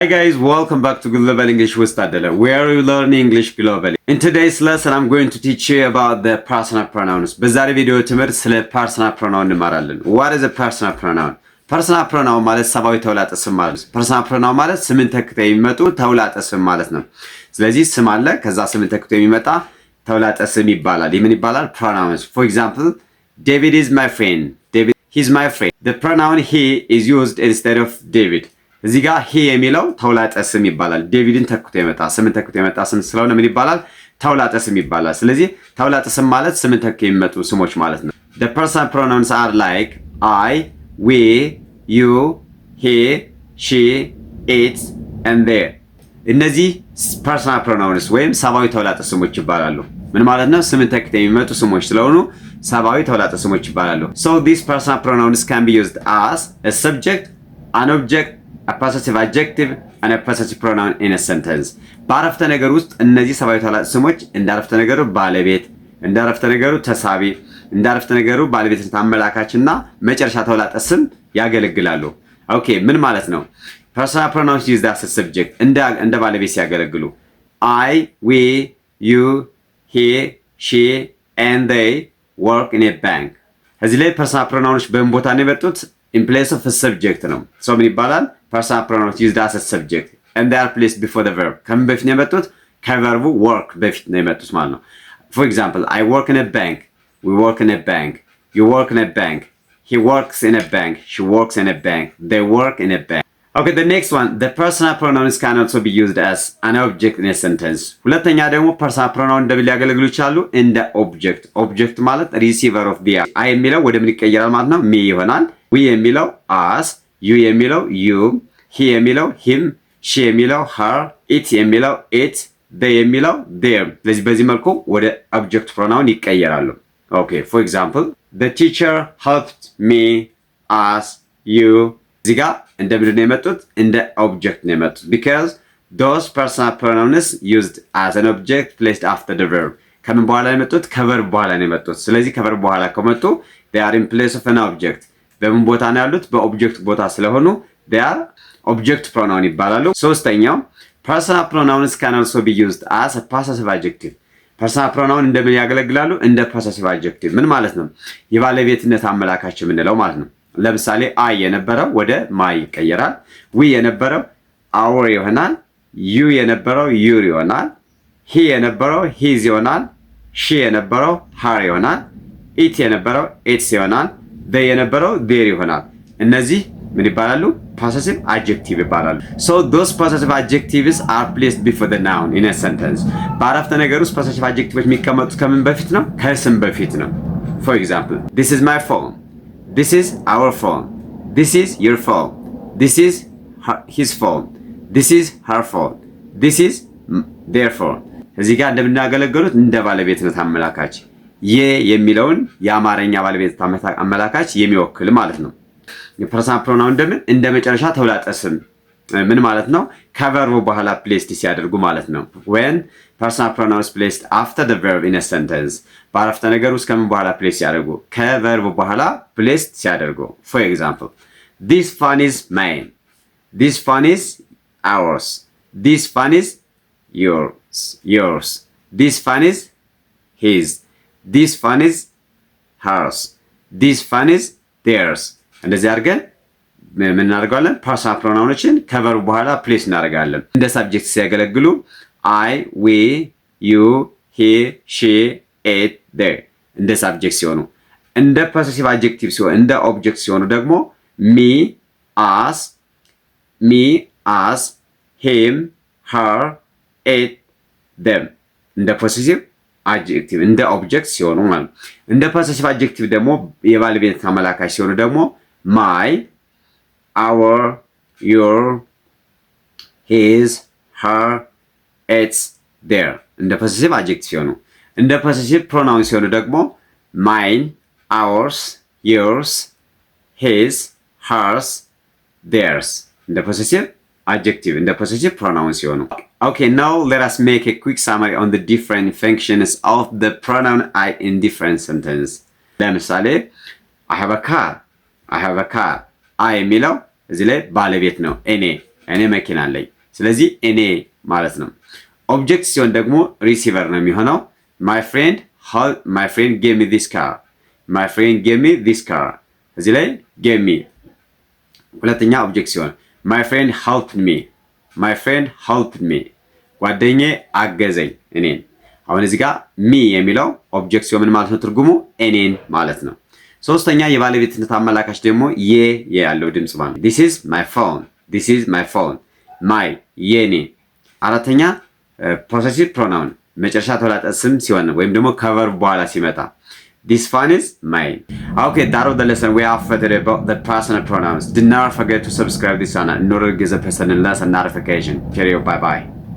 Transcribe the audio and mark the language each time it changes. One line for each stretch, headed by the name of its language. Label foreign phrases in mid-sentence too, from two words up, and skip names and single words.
English: Hi guys, welcome back to Global English with Tadela, where we learn English globally. In today's lesson, I'm going to teach you about the personal pronouns.
Amharic: በዛሬ ቪዲዮ ትምህርት ስለ
English: personal pronoun
Amharic: እንማራለን።
English: What is a personal pronoun? personal pronoun
Amharic: ማለት ሰባዊ ተውላጠ ስም ማለት ነው።
English: personal pronoun
Amharic: ማለት ስምን ተክተው የሚመጡ ተውላጠ ስም ማለት ነው። ስለዚህ ስም አለ፣ ከዛ ስምን ተክተው የሚመጣ ተውላጠ ስም ይባላል። ይህ ምን ይባላል?
English: pronouns. For example, David is my friend. David, he's my friend. The pronoun he is used instead of David.
Amharic: እዚህ ጋር ሂ የሚለው ተውላጠ ስም ይባላል። ዴቪድን ተክቶ የመጣ ስምን ተክቶ የመጣ ስም ስለሆነ ምን ይባላል? ተውላጠ ስም ይባላል። ስለዚህ ተውላጠ ስም ማለት ስምን ተክቶ የሚመጡ ስሞች ማለት ነው።
English: The personal pronouns are like I, we, you, he, she, it, and they.
Amharic: እነዚህ
English: personal pronouns
Amharic: ወይም ሰባዊ ተውላጠ ስሞች ይባላሉ። ምን ማለት ነው? ስምን ተክቶ የሚመጡ ስሞች ስለሆኑ ሰባዊ ተውላጠ ስሞች ይባላሉ።
English: So these personal pronouns can be used as a subject, an object, a possessive adjective and a possessive pronoun in a sentence.
Amharic: በአረፍተ ነገር ውስጥ እነዚህ ሰባዊ ተውላጠ ስሞች እንደ አረፍተ ነገሩ ባለቤት፣ እንደ አረፍተ ነገሩ ተሳቢ፣ እንደ አረፍተ ነገሩ ባለቤትነት አመላካችና መጨረሻ ተውላጠ ስም ያገለግላሉ። ኦኬ፣ ምን ማለት ነው?
English: personal pronouns used as a subject
Amharic: እንደ ባለቤት ሲያገለግሉ
English: I, we, you, he, she and they work in a bank.
Amharic: እዚህ ላይ personal pronouns በምን ቦታ ነው የመጡት?
English: in place of a subject ነው። so
Amharic: ምን ይባላል?
English: personal pronouns used as a subject and they are placed before the verb.
Amharic: ከምን በፊት ነው የመጡት? ከቨርቡ work በፊት ነው የመጡት ማለት ነው።
English: for example, I work in a bank, we work in a bank, you work in a bank, he works in a bank, she works in a bank, they work in a bank. Okay, the next one, the personal pronouns can also be used as an object in a sentence.
Amharic: ሁለተኛ ደግሞ
English: personal pronoun
Amharic: እንደምን ሊያገለግሉ ይችላሉ? እንደ object. object ማለት
English: receiver of the I
Amharic: የሚለው ወደ ምን ይቀየራል ማለት ነው? me ይሆናል። we የሚለው us, you የሚለው you, he የሚለው him, she የሚለው her, it የሚለው it, they የሚለው them. ስለዚህ በዚህ መልኩ ወደ
English: object pronoun ይቀየራሉ። Okay, for example, the teacher helped me, us, you.
Amharic: እዚህ ጋር እንደ ምንድን ነው የመጡት? እንደ
English: object
Amharic: ነው የመጡት
English: because those personal pronouns used as an object placed after the verb.
Amharic: ከምን በኋላ ነው የመጡት? ከቨርብ በኋላ ነው የመጡት። ስለዚህ ከቨርብ በኋላ ከመጡ
English: they are in place of an object.
Amharic: በምን ቦታ ነው ያሉት? በኦብጀክት ቦታ ስለሆኑ
English: they are object pronoun
Amharic: ይባላሉ። ሶስተኛው
English: personal pronouns can also be used as a possessive adjective. personal pronoun
Amharic: እንደምን ያገለግላሉ? እንደ
English: possessive adjective.
Amharic: ምን ማለት ነው? የባለቤትነት አመላካች የምንለው ማለት ነው። ለምሳሌ I የነበረው ወደ my ይቀየራል። we የነበረው our ይሆናል። you የነበረው your ይሆናል። he የነበረው his ይሆናል። she የነበረው her ይሆናል። it የነበረው its ይሆናል። they የነበረው their ይሆናል። እነዚህ ምን ይባላሉ?
English: possessive adjective ይባላሉ። so those possessive adjectives are placed before the noun in a sentence.
Amharic: በአረፍተ ነገር ውስጥ
English: possessive adjectives
Amharic: የሚቀመጡት ከምን በፊት ነው? ከስም በፊት ነው።
English: for example, this is my phone, this is our phone, this is your phone, this is his phone, this is her phone, this is their phone.
Amharic: እዚህ ጋር እንደምናገለግሉት እንደ ባለቤትነት አመላካች የሚለውን የአማርኛ ባለቤት አመላካች የሚወክል ማለት ነው።
English: personal pronoun
Amharic: እንደምን እንደ መጨረሻ ተውላጠ ስም ምን ማለት ነው? ከቨርቡ በኋላ ፕሌስድ ሲያደርጉ ማለት ነው።
English: when personal pronouns placed after the verb in a sentence.
Amharic: በአረፍተ ነገር ውስጥ ከምን በኋላ ፕሌስ ሲያደርጉ? ከቨርቡ በኋላ ፕሌስድ ሲያደርጉ።
English: for example, this phone is mine, this phone is ours, this phone is yours, this phone is his, this phone is hers, this phone is theirs.
Amharic: እንደዚህ አድርገን ምን እናደርጋለን? personal pronounዎችን ከቨርቡ በኋላ ፕሌስ እናደርጋለን። እንደ ሳብጀክት ሲያገለግሉ
English: I, we, you, he, she, it, they
Amharic: እንደ ሳብጀክት ሲሆኑ፣ እንደ
English: possessive adjective
Amharic: ሲሆኑ፣ እንደ ኦብጀክት ሲሆኑ ደግሞ me,
English: us, him, her, it, them
Amharic: እንደ
English: possessive adjective
Amharic: እንደ ኦብጀክት ሲሆኑ ማለት ነው። እንደ
English: possessive adjective
Amharic: ደግሞ የባለቤት አመላካች ሲሆኑ ደግሞ
English: my, our, your, his, her, its, their እንደ possessive adjective
Amharic: ሲሆኑ፣ እንደ
English: possessive pronoun
Amharic: ሲሆኑ ደግሞ
English: mine, ours, yours, his, hers, theirs እንደ possessive adjective እንደ possessive pronoun ሲሆኑ። Okay, now let us make a quick summary on the different functions of the pronoun I in different sentences. ለምሳሌ I have a car, I have a car.
Amharic: I የሚለው እዚህ ላይ ባለቤት ነው እኔ እኔ መኪና አለኝ። ስለዚህ እኔ ማለት ነው። ኦብጀክት ሲሆን ደግሞ ሪሲቨር ነው የሚሆነው።
English: my friend gave me this car
Amharic: my friend
English: gave me
Amharic: this car እዚህ ላይ gave me ሁለተኛ ኦብጀክት ሲሆን
English: my friend helped me
Amharic: ጓደኛዬ አገዘኝ እኔን። አሁን እዚህ ጋር ሚ የሚለው ኦብጀክት ሲሆን ምን ማለት ነው? ትርጉሙ እኔን ማለት ነው። ሶስተኛ የባለቤትነት አመላካች ደግሞ ያለው ድምጽ ማለት ነው።
English: this is my phone my
Amharic: የኔ። አራተኛ
English: possessive pronoun
Amharic: መጨረሻ ተወላጠ ስም ሲሆን ወይም ደግሞ ከቨርብ በኋላ ሲመጣ
English: this phone is mine. Okay, that was the lesson we have today about the personal pronouns. Do not forget to subscribe this channel in order to get the person less notification. Period. Bye bye.